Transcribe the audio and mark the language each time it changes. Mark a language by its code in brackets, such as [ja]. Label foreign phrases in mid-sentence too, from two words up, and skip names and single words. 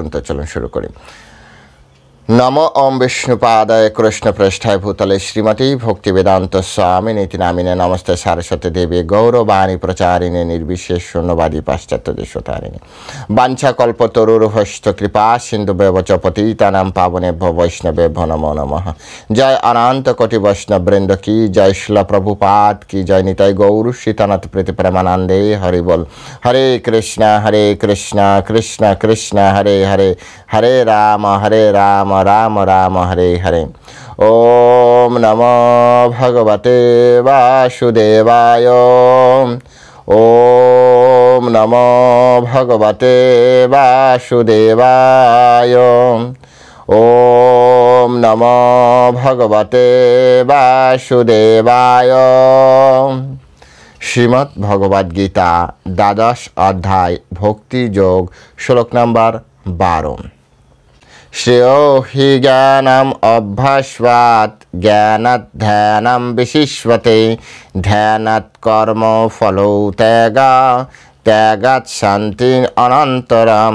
[bn] তো চলুন শুরু করি। [sa] নম ওম বিষ্ণুপাদায় কৃষ্ণপৃষ্ঠায় ভূতলে শ্রীমতী ভক্তিবেদান্ত স্বামিনী নামিনে নমস্তে সারস্বতী দেবী গৌরবাণী প্রচারিণী নির্বিশেষ শূন্যবাদী পাশ্চাত্য দেশতারিণী বাঞ্ছাকল্পতরুর্ভশ্চ কৃপা সিন্ধুভ্যেব চ পতিতানাং পাবনেভ্যো বৈষ্ণবেভ্যো নমো নমঃ। [bn] জয় অনন্ত কোটি বৈষ্ণব বৃন্দ কি জয়, শিল প্রভুপাদ কি জয়, নিতাই গৌর সীতানাথ প্রীতি প্রেমানন্দে হরি বল। [sa] হরে কৃষ্ণ কৃষ্ণ কৃষ্ণ হরে হরে, হরে রাম রাম রাম হরে হরে। ওম নমো ভগবতে বাসুদেবায়। ওম নমো ভগবতে বাসুদেবায়। ওম নমো ভগবতে বাসুদেবায়। [bn] শ্রীমদ্ ভগবদ গীতা দ্বাদশ অধ্যায় ভক্তি যোগ, শ্লোক নম্বর 12। [sa] শ্রেয়ো হি জ্ঞানম অভ্যাসাৎ জ্ঞানাৎ ধ্যানম বিশিষ্যতে, ধ্যানাৎ কর্ম ফলৌ ত্যাগাৎ শান্তি অনন্তরম।